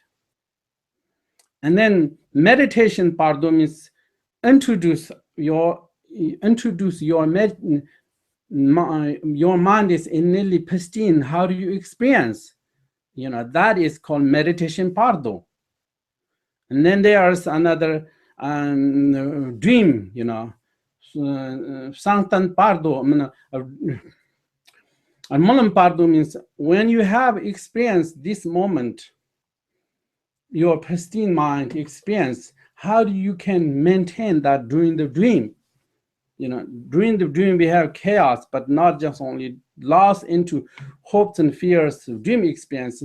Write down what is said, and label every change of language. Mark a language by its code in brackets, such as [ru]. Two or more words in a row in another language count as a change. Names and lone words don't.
[en] And then meditation pardo means introduce your mind is innately pristine. How do you experience? You know, that is called meditation pardo. And then there's another dream, you know, [bo] Sanktan pardo. Mulam pardo [en] means when you have experienced this moment, your pristine mind experience, how do you can maintain that during the dream? during the dream we have chaos, but not just only lost into hopes and fears of dream experience.